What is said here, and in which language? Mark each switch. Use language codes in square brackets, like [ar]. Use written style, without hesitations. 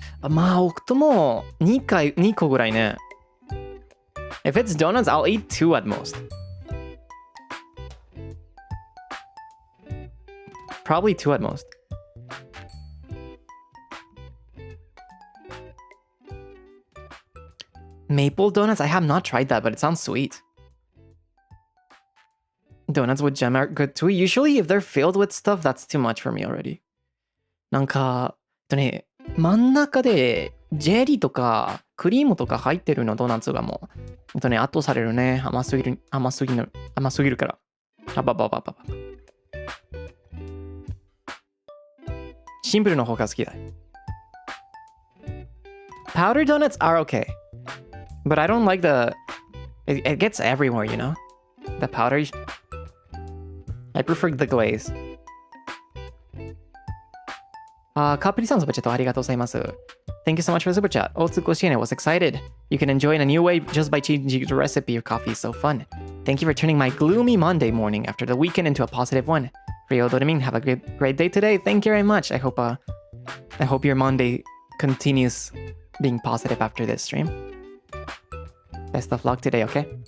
[ja] まあ、置くとも2個ぐらいね。 [en] If it's donuts, I'll eat 2 at most. Probably 2 at most. Maple donuts? I have not tried that, but it sounds sweet. Donuts with jam are good too. Usually, if they're filled with stuff, that's too much for me already. [ja] なんか、ね、真ん中でジェリーとかクリームとか入ってるのドーナツがもう、ね、後されるね。甘すぎるから。シンプルの方が好きだ。 [en] Powder donuts are okay. But I don't like it gets everywhere, you know? The powder. I prefer the glaze. [ja] カープリさんスーパーチャットありがとうございます。 [en] Thank you so much for the super chat. [ja] 大津ご支援 [en] I was excited. You can enjoy in a new way just by changing the recipe. Your coffee is so fun. Thank you for turning my gloomy Monday morning after the weekend into a positive one. Freodore, have a great day today. Thank you very much. I hope your Monday continues being positive after this stream. Best of luck today, okay?